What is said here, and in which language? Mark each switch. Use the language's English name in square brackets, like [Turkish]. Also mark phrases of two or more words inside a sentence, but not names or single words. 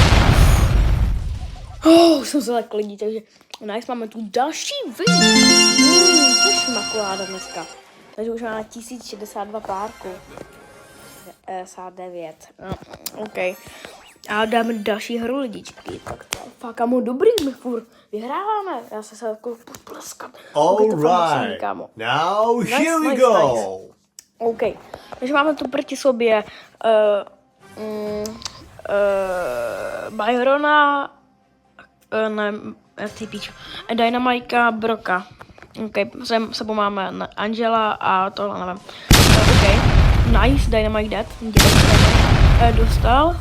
[Czech] Jsem se tak lidí, takže nice, máme tu další win. To je šmakuláda dneska. Takže už máme 1062 párků. 59. OK. A dáme další hru lidičky. Tak to fakt kámo dobrý, my furt vyhráváme. Já se jako pospleskat. [English] Alright. Now here we go. Nice. OK. [Czech] Takže máme tu proti sobě Byrona, Dynamika, Broka. OK. Sebou máme Angela a tohle nevím. [English] OK. Nice, Dynamite dead. Dostal.